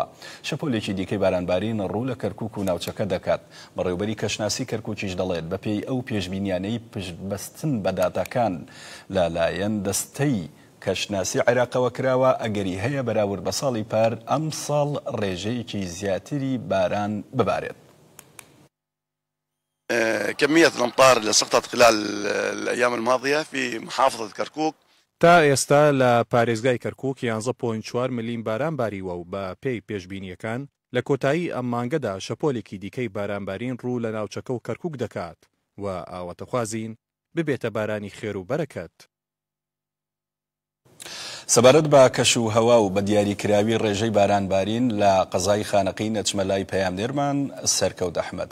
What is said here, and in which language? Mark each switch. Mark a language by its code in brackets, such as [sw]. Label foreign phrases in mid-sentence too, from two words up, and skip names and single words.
[ckb] شەپۆلێکی دیکەی بارانبارین ڕوو لە کەرکووک و ناوچەکە دەکات. بەڕێوەبەری کەشناسی کەرکووکیش دەڵێت بە پێی ئەو پێشبینیانەی پشتبەستن بە داتاکان لەلایەن دەستەی کەشناسی عێراقەوە کراوە ئەگەری هەیە بەراورد بە ساڵی پار ئەم ساڵ ڕێژەیەکی زیاتری باران ببارێت. [ar] كمية الأمطار اللي سقطت خلال الأيام الماضية في محافظة كركوك [ckb] تا ئێستا لە پارێزگای کەرکووک 11.4 ملیم باران باریوە و بە پێی پێشبینیەکان لە کۆتایی ئەم مانگەدا شەپۆلێکی دیکەی بارانبارین ڕوو لە ناوچەکە و کەرکووک دەکات و ئاواتەخوازین ببێتە بارانی خێر و بەرەکەت. سەبارەت بە کەش و هەوا و بە دیاریکراوی ڕێژەی بارانبارین لە قەزای خانەقی نەچمەلای پەیامنێرمان سەرکەوت ئەحمەد.